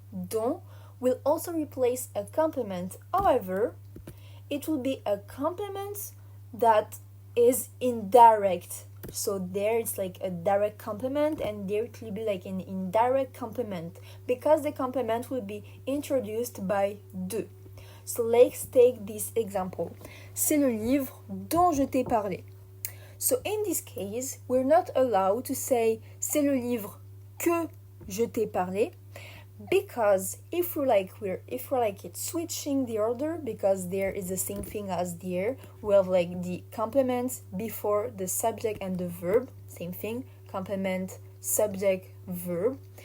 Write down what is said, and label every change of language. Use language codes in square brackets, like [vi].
[en] Dont will also replace a complement. However, it will be a complement that is indirect. So there it's like a direct complement and there it will be like an indirect complement because the complement will be introduced by de. So let's take this example. [fr] C'est le livre dont je t'ai parlé. [en] So in this case, we're not allowed to say [fr] c'est le livre que je t'ai parlé, [en] because if we're like it's switching the order, because there is the same thing as there, we have like the complement before the subject and the verb, same thing, complement, subject, verb.